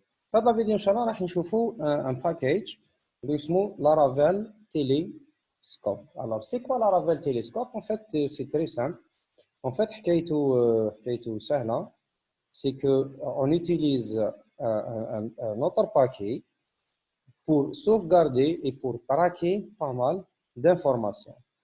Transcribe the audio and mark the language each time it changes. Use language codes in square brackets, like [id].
[ar] في هذا الفيديو ان شاء الله راح نشوفوا ان باكيج اللي اسمه لارافيل تيليسكوب. [fr] Alors c'est quoi Laravel télescope? En fait c'est très simple. En fait [ar] حكايته سهله. [fr] C'est que on utilise un autre paquet pour sauvegarder et pour traquer pas mal d'informations.